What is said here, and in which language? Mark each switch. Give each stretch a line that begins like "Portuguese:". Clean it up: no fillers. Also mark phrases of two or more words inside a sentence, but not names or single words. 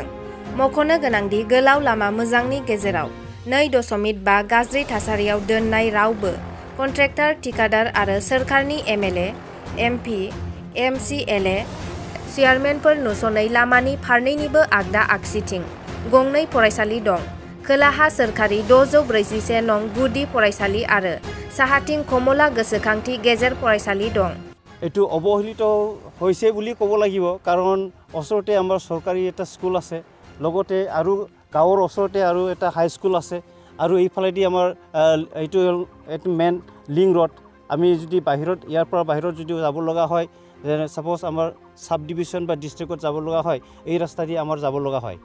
Bodo: मख'नो गोनांदि गोलाव लामा मोजांनि गेजेराव 2.5 गाज्रि थासारियाव दोननाय रावबो कन्ट्रेक्टर, थिकादार आरो सोरखारनि एमएलए, एमपि, एमसिएलए चेयारमेनफोर नुस'नै लामानि फारनैनिबो आगदा आगसिथिं गंनै फरायसालि दं। खोलाहा सोरखारि 641 नं गुदि फरायसालि आरो साहाथिं कमला गोसोखांथि गेजेर फरायसालि दं।
Assamese: এইটো অৱহেলিত হৈছে বুলি ক'ব লাগিব, কাৰণ ওচৰতে আমাৰ চৰকাৰী এটা স্কুল আছে, লগতে আৰু গাঁৱৰ ওচৰতে আৰু এটা হাই স্কুল আছে, আৰু এইফালেদি আমাৰ এইটো
English: main link road.
Assamese: আমি যদি বাহিৰত ইয়াৰ পৰা বাহিৰত যদি যাব লগা হয়, যেনে ছাপ'জ আমাৰ
English: sub division
Assamese: বা ডিষ্ট্ৰিক্টত যাব লগা হয়, এই ৰাস্তাদি আমাৰ যাব লগা হয়।